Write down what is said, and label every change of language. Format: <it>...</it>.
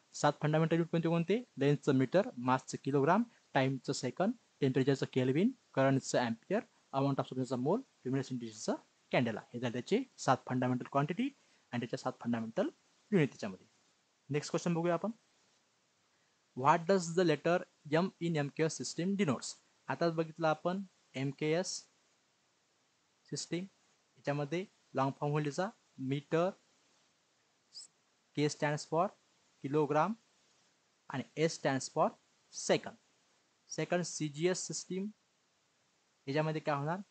<mr>7 fundamental unit कोणते कोणते? लेन्थचं metre, मासचं kilogram, टाइमचं second, टेम्परेचरचं kelvin, करंटचं ampere, amount of सब्स्टन्सचा मोल, ल्युमिनेसेंटीचं कॅन्डेला. हे झाले त्याचे 7 फंडामेंटल क्वांटिटी आणि त्याच्या 7 फंडामेंटल युनिट त्याच्यामध्ये. नेक्स्ट क्वेश्चन बघूया आपण.</mr> <en>What does the letter M in MKS system denotes?</en> <mr>आता बघितलं आपण MKS सिस्टीम, याच्यामध्ये लॉंग फॉर्म होईल त्याचा metre,</mr> <en>K stands for kilogram</en> <mr>आणि</mr> <en>S stands for second.</en> <mr>Second CGS system, याच्यामध्ये काय होणार?</mr>